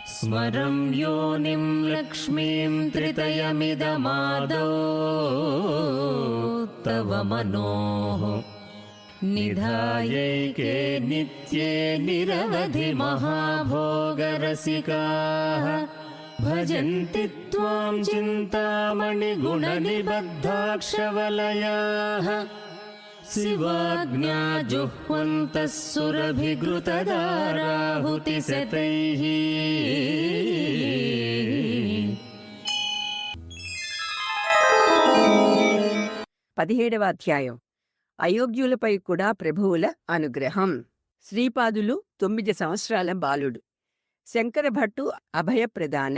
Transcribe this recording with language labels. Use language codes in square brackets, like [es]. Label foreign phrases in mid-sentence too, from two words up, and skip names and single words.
[sa] स्मरं योनिं लक्ष्मीं त्रितयमिदमादौ तव मनोः निधायैके नित्ये निरवधि महाभोगरसिकाः भजन्ति त्वां चिन्तामणिगुणनिबद्धाक्षवलयाः शिवाज्ञा जुह्वन्तः सुरभिघृतधाराहुतिशतैः। [te] 17వ అధ్యాయం. అయోగ్యులపై కూడా ప్రభువుల అనుగ్రహం. శ్రీపాదులు 9 సంవత్సరాల బాలుడు. శంకరభట్టు అభయప్రదానం.